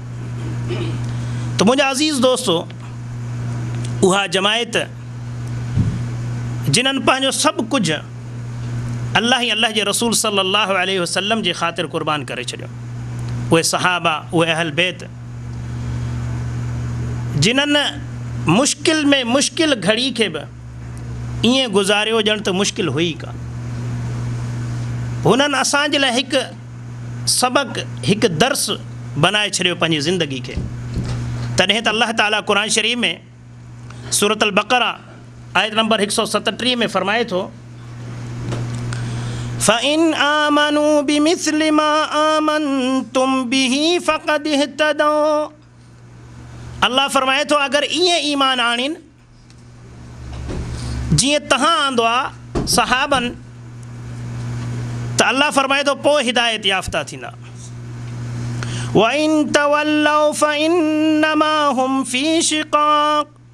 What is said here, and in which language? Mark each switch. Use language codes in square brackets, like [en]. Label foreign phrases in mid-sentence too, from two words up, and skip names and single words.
[sd] त मुंहिंजा अज़ीज़ दोस्तो, उहा जमायत जिन्हनि पंहिंजो सभु कुझु अल्लाह ऐं अल्लाह जे रसूल [ar] صلى الله عليه وسلم [sd] जे ख़ातिर क़ुर्बान करे छॾियो, उहे सहाबा, उहे अहल बैत, जिन्हनि मुश्किल में मुश्किल घड़ी खे बि ईअं गुज़ारियो ॼण त मुश्किल हुई कान। हुननि असांजे लाइ हिकु सबक़ु, हिकु दर्स बनाए छॾियो पंहिंजी ज़िंदगी खे। तॾहिं त अल्लाह ताला क़ुर शरीफ़ में सूरत अल बक़रा आयत नंबर 137 में फ़रमाए थो, [ar] فإن آمنوا بمثل ما آمنتم به فقد اهتدوا. [sd] अल्लाह फ़रमाए थो, अगरि ईअं ईमान आणीनि जीअं तव्हां आंदो आहे सहाबनि, त अल्लाह फ़रमाए थो पोइ हिदायत याफ़्ता थींदा। [ar] وإن تولوا فإنما هم في شقاق.